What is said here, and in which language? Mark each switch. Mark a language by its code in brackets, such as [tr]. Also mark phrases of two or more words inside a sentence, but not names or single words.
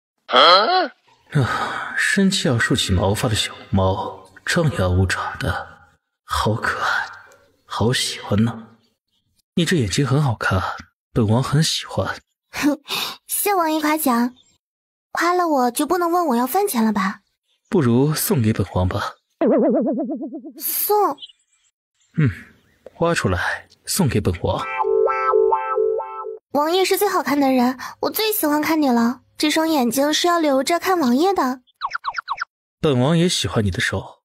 [zh] 生氣要豎起毛髮的小貓，張牙舞爪的，好可愛，好喜歡呢。你這眼睛很好看，本王很喜歡。謝王爺誇獎，誇了我就不能問我要飯錢了吧？不如送給本王吧。送？挖出來送給本王。王爺是最好看的人，我最喜歡看你了。這雙眼睛是要留着看王爺的。本王也喜歡你的手。